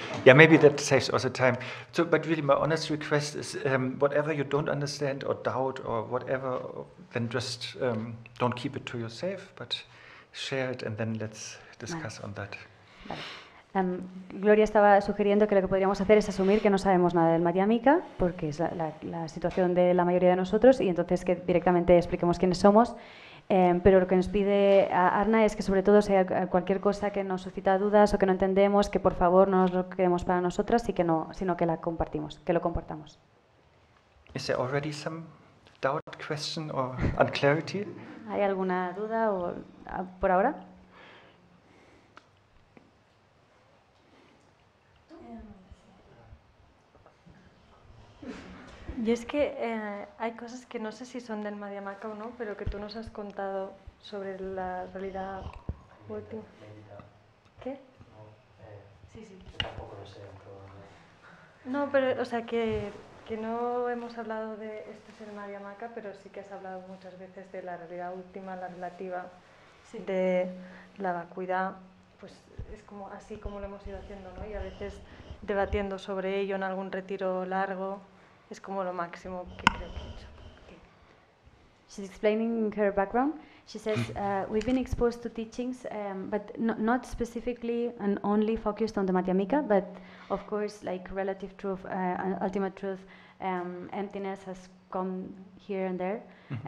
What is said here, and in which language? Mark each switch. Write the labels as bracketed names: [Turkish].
[English] Yeah, maybe that saves also time. So, but really my honest request is whatever you don't understand or doubt or whatever, then just don't keep it to yourself, but share it and then let's discuss on that. [Spanish] Vale. Gloria estaba sugiriendo que lo que podríamos hacer es asumir que no sabemos nada del Madhyamika, porque es la situación de la mayoría de nosotros, y entonces que directamente expliquemos quiénes somos. Pero lo que nos pide a Arne es que sobre todo si hay cualquier cosa que nos suscita dudas o que no entendemos, que por favor no nos lo quedemos para nosotras, sino que la compartimos, que lo compartamos. [English] Is there already some doubt, question or unclarity? [Spanish] ¿Hay alguna duda por ahora? Y es que hay cosas que no sé si son del Madhyamaka o no, pero que tú nos has contado sobre la realidad última. ¿Qué? Sí, yo tampoco lo sé. No, pero, o sea, que no hemos hablado de esto es el Madhyamaka, pero sí que has hablado muchas veces de la realidad última, la relativa, de la vacuidad, pues es como así como lo hemos ido haciendo, ¿no? Y a veces debatiendo sobre ello en algún retiro largo. Es como lo máximo que creo que he hecho. [English] She's explaining her background. She says, we've been exposed to teachings, but not specifically and only focused on the Madhyamika, but of course, like relative truth, ultimate truth, emptiness has come here and there. Mm-hmm.